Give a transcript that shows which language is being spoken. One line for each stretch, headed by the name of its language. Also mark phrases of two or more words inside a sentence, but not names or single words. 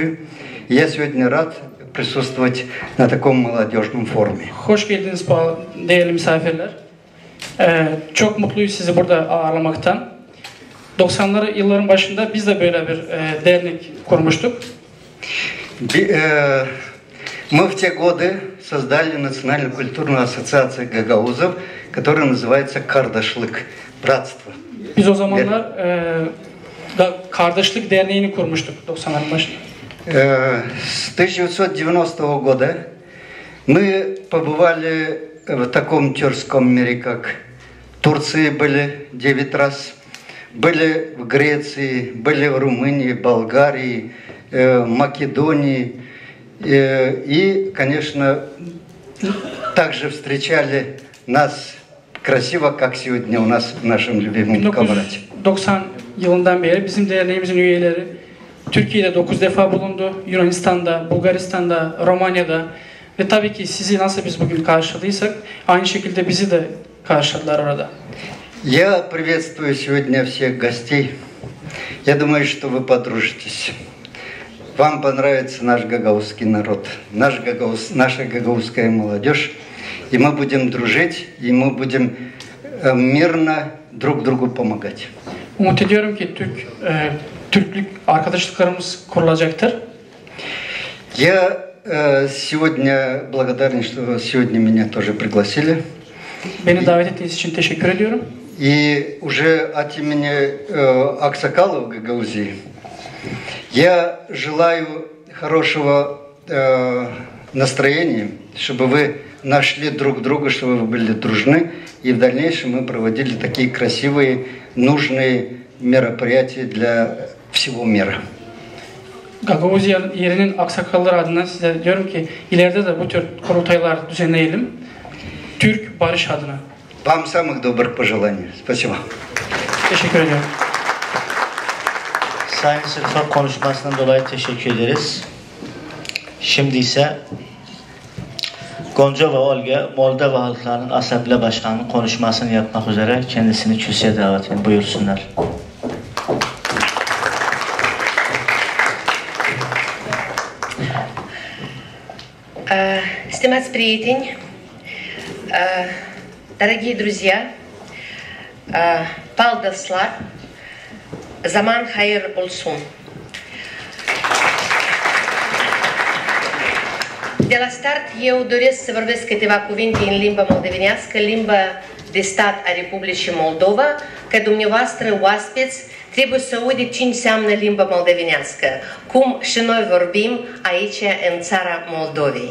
Russian: Я сегодня рад prисутствовать на таком молодежном форуме.
Turkish: Hoş geldiniz değerli misafirler. Çok mutluyuz sizi burada ağırlamaktan. 90'lı yılların başında biz de böyle bir dernek kurmuştuk.
Russian: Мы в те годы создали Национальную культурную ассоциацию гагаузов, которая называется Кардашлык, братство.
Turkish: Biz o zamanlar Kardeşlik Derneği'ni kurmuştuk 90'ların başında.
Russian: С 1990 года мы побывали в таком тюркском мире, как Турции были 9 раз, были в Греции, были в Румынии, Болгарии, Македонии. И, конечно, также встречали нас красиво, как сегодня у нас в нашем любимом Камрате.
Turkish: 90 yılından beri bizim derneğimizin üyeleri Türkiye'de 9 defa bulundu. Yunanistan'da, Bulgaristan'da, Romanya'da ve tabii ki sizi nasıl biz bugün karşıladıysak aynı şekilde bizi de karşıladılar orada.
Russian: Я приветствую сегодня всех гостей. Я думаю, что вы подружитесь. Вам понравится наш гагаузский народ, наша гагаузская молодежь. И мы будем дружить, и мы будем мирно друг другу помогать.
Turkish: Umut ediyorum ki Türklük arkadaşlıklarımız kurulacaktır.
Russian: Я сегодня благодарен, что сегодня меня тоже пригласили.
Turkish: Beni davet ettiğiniz için teşekkür ediyorum.
Russian: И уже от имени Аксакалов Гагаузии я желаю хорошего настроения, чтобы вы нашли друг друга, чтобы вы были дружны, и в дальнейшем мы проводили такие красивые, нужные мероприятия для всего мира.
Turkish: Gagavuz yerinin aksakalları adına size diyorum ki ileride de bu tür kurultaylar düzenleyelim. Türk barış adına.
Russian: Вам самых добрых пожеланий. Спасибо.
Turkish: Teşekkür ediyorum. Sayın Sırfa konuşmasından dolayı teşekkür ederiz. Şimdi ise Gonca ve Olga, Moldova Halklarının Asamble Başkanı'nın konuşmasını yapmak üzere kendisini kürsüye davet edin. Buyursunlar.
Romanian: Stimați prieteni,
Russian: дорогие друзья,
Gagauz: Paldaslar, Zaman hayır olsun.
Romanian: De la start, eu doresc să vorbesc câteva cuvinte în limba moldovenească, limba de stat a Republicii Moldova, că dumneavoastră, oaspeți, trebuie să audiți ce înseamnă limba moldovenească, cum și noi vorbim aici, în țara Молдовии.